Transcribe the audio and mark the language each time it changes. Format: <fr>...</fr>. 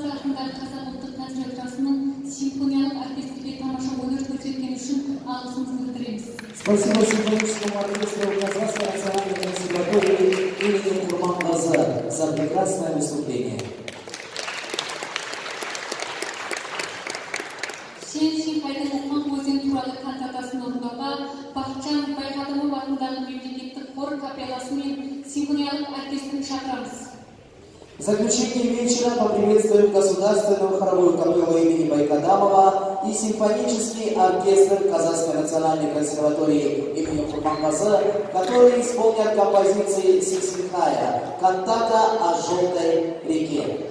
<kk>жылдары Қазақ ұлттық консерваториясының симфониялық оркестрге тамаша өнер көрсеткені үшін алғысымызды білдіреміз.</kk> <ru>Спасибо симфоническому оркестру Казахской национальной консерватории имени Курмангазы за прекрасное выступление.</ru> <kk>Сен Шимхайдың Оққан өзен туралы кантатасын орындауға Бақытжан Байқадымов атындағы мемлекеттік хор капелласы мен симфониялық оркестрін шақырамыз.</kk> <ru>В заключение вечера поприветствуем Государственную хоровую капеллу имени Байкадамова и симфонический оркестр Казахской национальной консерватории имени Курмангазы, которые исполнят композиции Сиксинхая «Кантата о желтой реке».</ru>